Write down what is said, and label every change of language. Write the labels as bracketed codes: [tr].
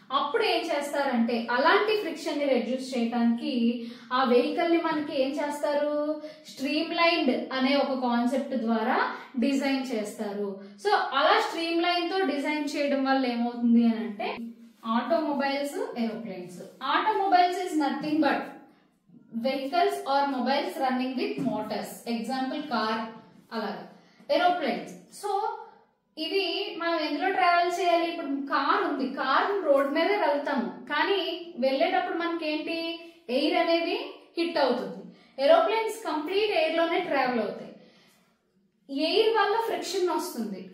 [te] అప్పుడు ఏం చేస్తారంటే అలాంటి ఫ్రిక్షన్ ని రెడ్యూస్ చేయడానికి ఆ వెహికల్ ని మనకి ఏం చేస్తారు, స్ట్రీమ్ లైన్డ్ అనే ఒక కాన్సెప్ట్ ద్వారా డిజైన్ చేస్తారు. సో అలా స్ట్రీమ్ లైన్ తో డిజైన్ చేయడం వల్ల ఏమవుతుంది అని అంటే [en] automobiles, aeroplanes. Automobiles is nothing but vehicles or mobiles running with motors. Example car. [te] అలాగా aeroplanes. సో ఇవి మనం ఎందులో ట్రావెల్ చేయాలి? ఇప్పుడు కార్ ఉంది, కార్ రోడ్ మీద వెళ్తాము, కానీ వెళ్ళేటప్పుడు మనకి ఏంటి, ఎయిర్ అనేది హిట్ అవుతుంది. ఏరోప్లేన్స్ కంప్లీట్ ఎయిర్ లోనే ట్రావెల్ అవుతాయి. ఎయిర్ వల్ల ఫ్రిక్షన్ వస్తుంది.